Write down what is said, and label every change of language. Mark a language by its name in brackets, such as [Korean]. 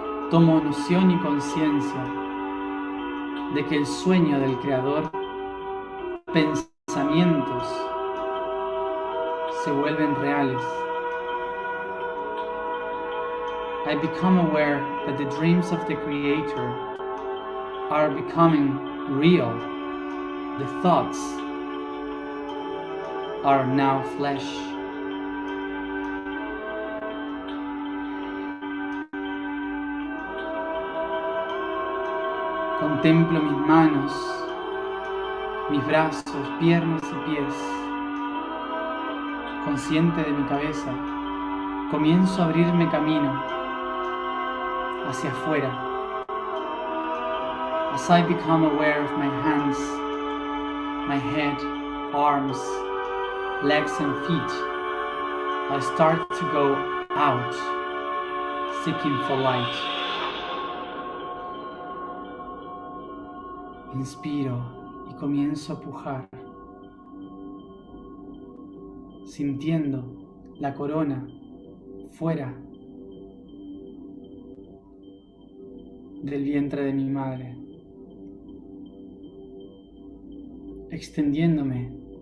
[Spanish] Tomo noción y conciencia de que el sueño del Creador, pensamientos, se vuelven reales. [English] I become aware that the dreams of the Creator are becoming real. The thoughts are now flesh. [Spanish] Contemplo mis manos, mis brazos, piernas y pies. Consciente de mi cabeza, comienzo a abrirme camino hacia afuera. [English] As I become aware of my hands, my head, arms, legs and feet, I start to go out, seeking for light. [Spanish] Inspiro y comienzo a pujar, sintiendo la corona fuera del vientre de mi madre, extendiéndome